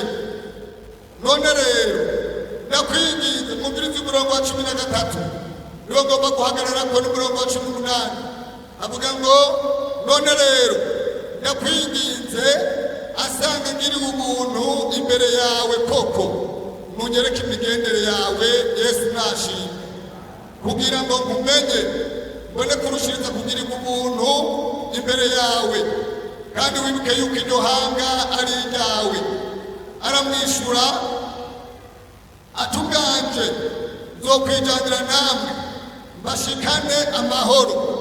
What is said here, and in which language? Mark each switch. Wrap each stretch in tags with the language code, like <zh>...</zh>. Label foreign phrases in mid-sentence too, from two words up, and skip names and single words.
<rn>None rero ndakwinginze mubwiriza umurongo wa 13 niwo ngomba guhagarara ko n'umurongo wa 18 avuga ngo none rero ndakwinginze asanga ngiriwe ubuntu imbere yawe koko munyereke imigendere yawe. Yesu nashimwe. Kugira ngo nkumenye mbone kurushiriza kugirirwa ubuntu imbere yawe, kandi wibuke yuko iryo hanga ari iryawe. Aramwishura atuganje nzokwijyanira namwe mbashikane amahoro.</rn>